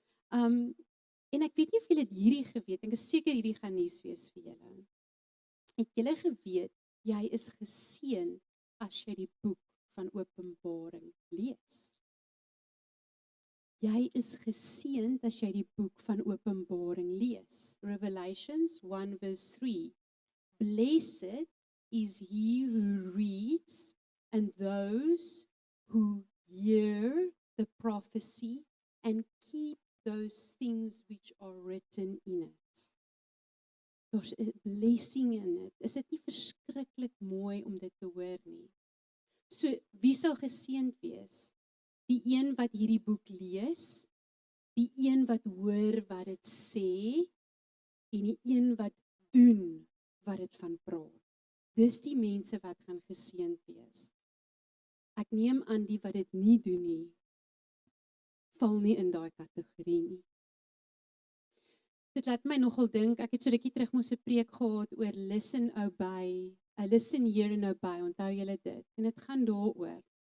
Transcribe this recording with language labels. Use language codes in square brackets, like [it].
[af] En ek weet nie of julle hierdie geweet, ek is seker hierdie gaan nuus wees vir julle. Het julle geweet, jy is geseën as jy die boek van Openbaring lees? Jy is geseënd as jy die boek van Openbaring lees. [en] Revelations 1 verse 3. Blessed is he who reads and those who hear the prophecy and keep those things which are written in it. [af] Daar's 'n blessing in dit. Is dit nie verskriklik mooi om dit te hoor nie? So, wie sal geseënd wees? Die een wat hierdie boek lees, die een wat hoor wat dit sê, en die een wat doen wat dit van praat. Dis die mense wat gaan geseënd wees. Ek neem aan die wat dit nie doen nie, val nie in daai kategorie nie. Dit laat my nogal dink, ek het so rukkie terug mos 'n preek gehad oor [en] listen, obey, listen, hear and obey, [af] onthou julle dit, en dit gaan daaroor.